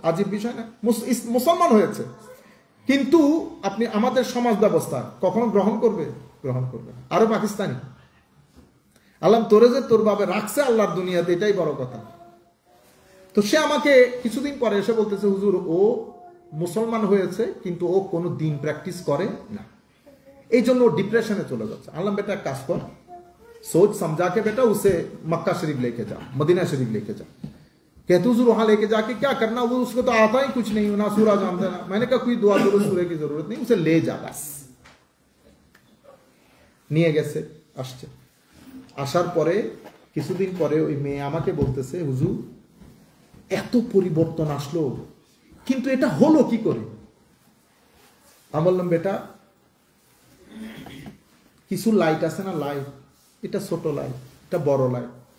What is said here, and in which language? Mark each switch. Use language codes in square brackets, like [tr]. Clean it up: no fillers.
[bn] আজীব বিষয় না, মুসলমান হয়েছে, কিন্তু আপনি আমাদের সমাজ ব্যবস্থা কখনো গ্রহণ করবে না। আরো পাকিস্তানি, আল্লাহ তোরে যে তোর ভাবে রাখছে আল্লাহর দুনিয়াতে, এটাই বড় কথা। তো সে আমাকে কিছুদিন পরে এসে বলতেছে হুজুর ও মুসলমান হয়েছে কিন্তু ও কোনো দিন প্র্যাকটিস করে না, এই জন্য ও ডিপ্রেশনে চলে যাচ্ছে। আল্লাহ বেটা এক কাজ কর, [hi] सोच समझा के बेटा उसे मक्का शरीफ लेके जा, मदीना शरीफ लेके जा। कहते हुजूर वहां लेके जाके क्या करना, वो उसको तो आता ही कुछ नहीं, ना सूरा जानता ना। मैंने कहा कोई दुआ दुरूद सूरे की जरूरत नहीं, उसे ले जा बस। [bn] নিয়ে গেছে, আসছে, আসার পরে কিছুদিন পরে ওই মেয়ে আমাকে বলতেছে হুজুর এত পরিবর্তন আসলো, কিন্তু এটা হলো কি করে? আমি বললাম বেটা কিছু লাইট আছে না, লাইট, এটা ছোট লাইট, এটা বড় লাইট।